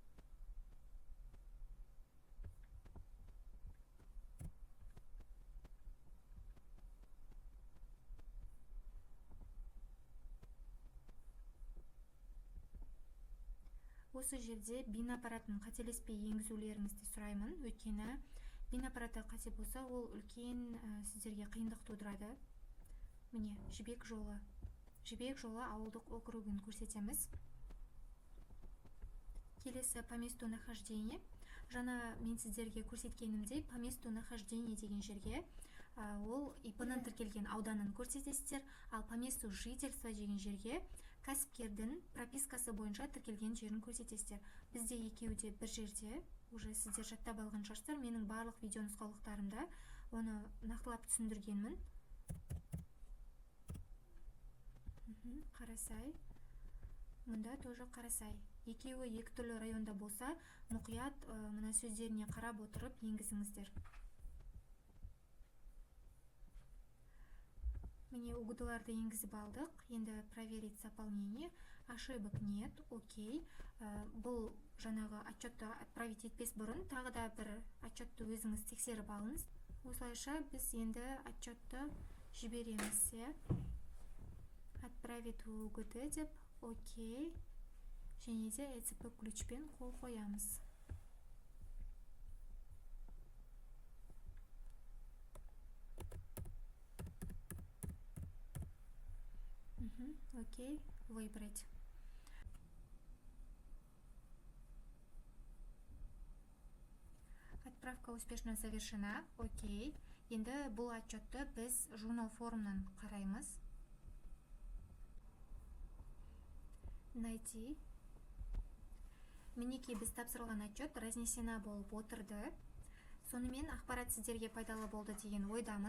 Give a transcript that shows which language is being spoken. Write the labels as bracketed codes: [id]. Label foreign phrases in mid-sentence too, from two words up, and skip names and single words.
[kk] Осы жерде бин аппаратын қателеспей енгізулеріңізді сұраймын, өйткені бин аппараты қате болса, ол үлкен сіздерге қиындық тудырады. Міне, Жібек жолы ауылдық округін көрсетеміз. Келесі [ru] по месту нахождения. [kk] Жаңа мен сіздерге көрсеткенімдей, [ru] по месту нахождения [kk] деген жерге ол ИП-нің тіркелген ауданын көрсетесіздер, ал [ru] по месту жительства [kk] деген жерге кәсіпкердің пропискасы бойынша тіркелген жерін көрсетесіздер. Бізде екеуі де бір жерде, уже сіздер жаттап алған шығарсыздар. Менің барлық видео нұсқаулықтарымда оны нақтылап түсіндіргенмін. Қарасай. Мұнда тоже Қарасай. Екеуі екі түрлі районда болса, мұқият мына сөздеріне қарап отырып енгізіңіздер. Міне угодыларды енгізіп алдық. [ru] Енді проверить заполнение. Ошибок нет. [kk] Окей. Бұл жаңағы отчетты отправить етпес бұрын тағы да бір отчетты өзіңіз тексеріп алыңыз. Осылайша біз енді отчетты жібереміз. [ru] Отправить в УГД деп, окей. [kk] Және де ЭЦП ключпен қол қоямыз. Окей, [ru] выбрать. Отправка успешно завершена. Окей. [kk] Енді бұл отчетты біз журнал форумнан қараймыз. Найти. Мінекей біз тапсырылған отчет разнесена болып отырды. Сонымен ақпарат сіздерге пайдалы болды деген ойдамын.